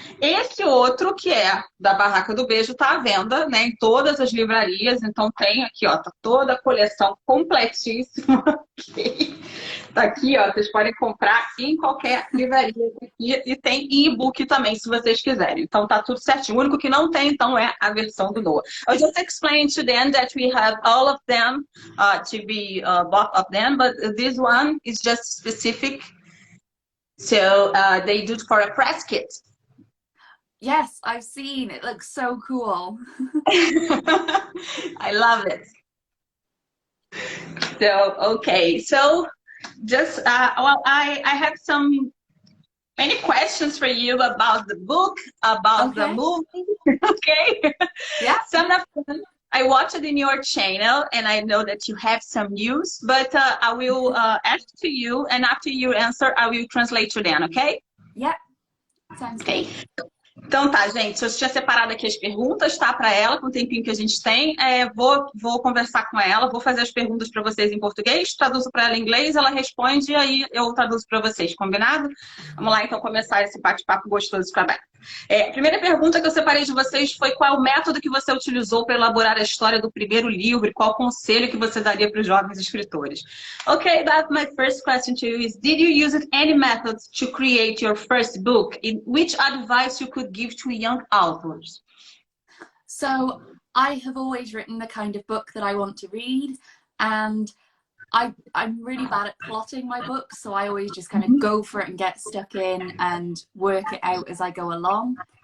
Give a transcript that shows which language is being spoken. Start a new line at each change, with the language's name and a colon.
Portuguese: Esse outro, que é da Barraca do Beijo, tá à venda, né, em todas as livrarias. Então tem aqui, ó, tá toda a coleção completíssima. Tá aqui, ó, vocês podem comprar em qualquer livraria aqui, e tem e-book também, se vocês quiserem. Então tá tudo certinho. O único que não tem, então, é a versão do Noah.
English: I just explained to them that we have all of them to be bought of them, but this one is just specific, so they do it for a press kit. Yes, I've seen. It looks so cool. I love it. So, okay. So, just, I have many questions for you about the book, about the movie, okay? Yeah. Some of them I watched it in your channel, and I know that you have some news, but I will ask to you, and after you answer, I will translate to them, okay? Yeah, sounds Okay. good.
Portuguese: Então tá, gente, eu tinha separado aqui as perguntas, tá, para ela, com o tempinho que a gente tem. Vou conversar com ela, vou fazer as perguntas para vocês em português, traduzo para ela em inglês, ela responde e aí eu traduzo para vocês, combinado? Vamos lá, então, começar esse bate-papo gostoso com a Beth. A primeira pergunta que eu separei de vocês foi qual é o método que você utilizou para elaborar a história do primeiro livro e qual conselho que você daria para os jovens escritores.
English: Okay, Beth, my first question to you is, did you use any methods to create your first book? In which advice you could give to young authors? So, I have always written the kind of book that I want to read, and I'm really bad at plotting my books, so I always just kind of go for it and get stuck in and work it out as I go along.